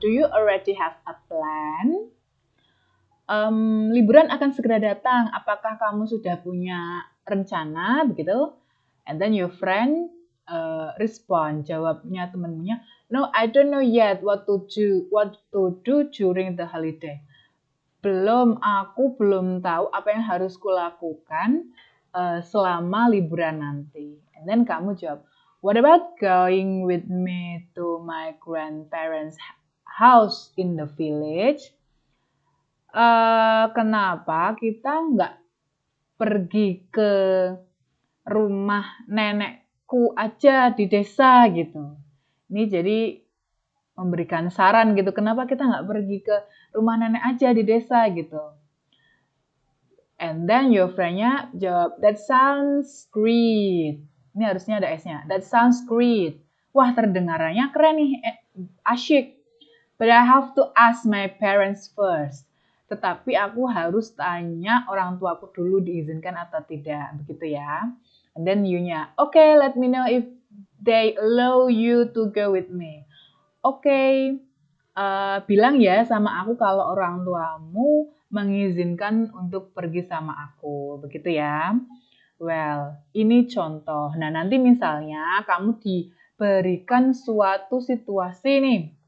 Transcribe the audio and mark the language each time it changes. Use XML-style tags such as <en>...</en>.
<en>Do you already have a plan?</en> <id>Liburan akan segera datang. Apakah kamu sudah punya rencana begitu?</id> <en>And then your friend respond,</en> <id>jawabnya temennya,</id> <en>no, I don't know yet what to do during the holiday.</en> <id>Aku belum tahu apa yang harus kulakukan selama liburan nanti.</id> <en>And then</en> <id>kamu jawab,</id> <en>what about going with me to my grandparents' house in the village?</en> <id>Kenapa kita nggak pergi ke rumah nenekku aja di desa gitu. Ini jadi memberikan saran gitu, kenapa kita nggak pergi ke rumah nenek aja di desa gitu.</id> <en>And then your friend-nya jawab, that sounds great.</en> <id>Ini harusnya ada S-nya.</id> <en>That sounds great.</en> <id>Wah, terdengarannya keren nih, asyik.</id> <en>But I have to ask my parents first.</en> <id>Tetapi aku harus tanya orang tuaku dulu diizinkan atau tidak, begitu ya.</id> <en>And then you-nya, okay, let me know if they allow you to go with me. Okay,</en> <id>bilang ya sama aku kalau orang tuamu mengizinkan untuk pergi sama aku, begitu ya. Well, ini contoh. Nah, nanti misalnya kamu diberikan suatu situasi nih.</id>